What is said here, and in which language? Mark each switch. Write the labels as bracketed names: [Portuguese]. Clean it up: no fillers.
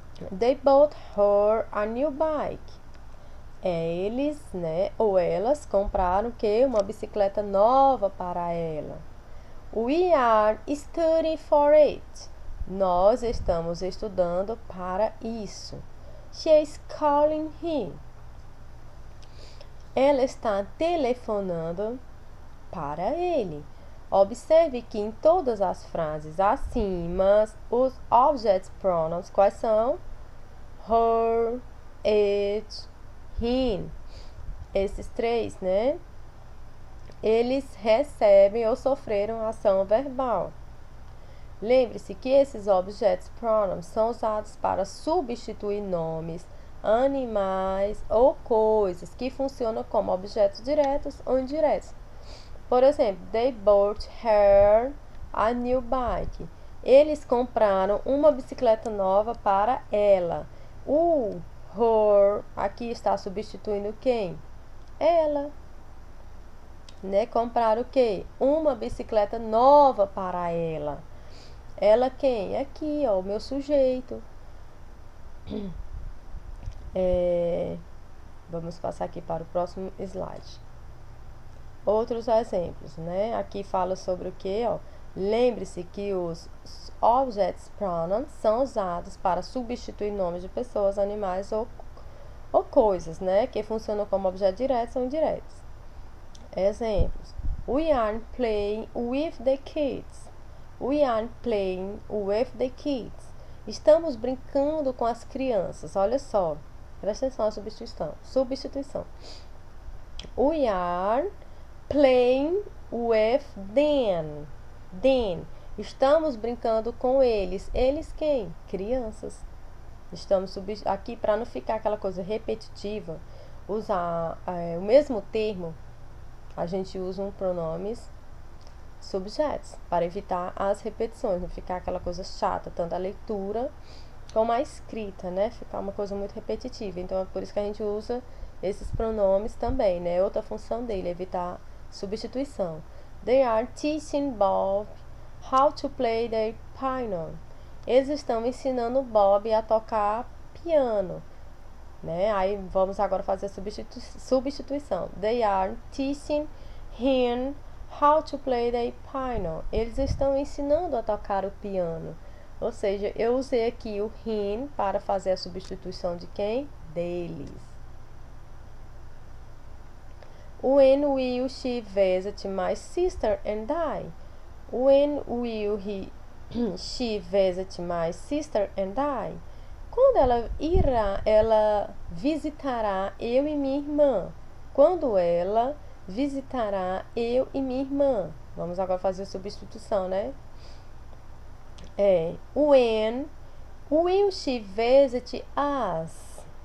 [English] They bought her a new bike. [Portuguese] Eles, né, ou elas compraram que uma bicicleta nova para ela. [English] We are studying for it. [Portuguese] Nós estamos estudando para isso. [English] She is calling him. [Portuguese] Ela está telefonando para ele. Observe que em todas as frases acima, os object pronouns, quais são? Her, it, him. Esses três, né? Eles recebem ou sofreram ação verbal. Lembre-se que esses objetos pronouns são usados para substituir nomes, animais ou coisas que funcionam como objetos diretos ou indiretos. Por exemplo, [English] they bought her a new bike. [Portuguese] Eles compraram uma bicicleta nova para ela. O her aqui está substituindo quem? Ela. Né? Compraram o quê? Uma bicicleta nova para ela. Ela quem? Aqui, ó, o meu sujeito. Vamos passar aqui para o próximo slide. Outros exemplos, né? Aqui fala sobre o que, ó. Lembre-se que os objects pronouns são usados para substituir nomes de pessoas, animais ou coisas, né? Que funcionam como objetos diretos ou indiretos. Exemplos. [English] We are playing with the kids. We are playing with the kids. [Portuguese] Estamos brincando com as crianças. Olha só. Presta atenção à substituição. [English] We are playing with them. [Portuguese] Them. Estamos brincando com eles. Eles quem? Crianças. Estamos aqui para não ficar aquela coisa repetitiva, usar o mesmo termo. A gente usa um pronomes subjects para evitar as repetições, não ficar aquela coisa chata, tanto a leitura como a escrita, né? Ficar uma coisa muito repetitiva. Então é por isso que a gente usa esses pronomes também, né? Outra função dele é evitar substituição. [English] They are teaching Bob how to play the piano. [Portuguese] Eles estão ensinando Bob a tocar piano, né? Aí vamos agora fazer a substituição. [English] They are teaching him how to play the piano. [Portuguese] Eles estão ensinando a tocar o piano. Ou seja, eu usei aqui o him para fazer a substituição de quem? Deles. [English] When will she visit my sister and I? When will she visit my sister and I? [Portuguese] Quando ela visitará eu e minha irmã. Quando ela visitará eu e minha irmã. Vamos agora fazer a substituição, né? [English] When will she visit us?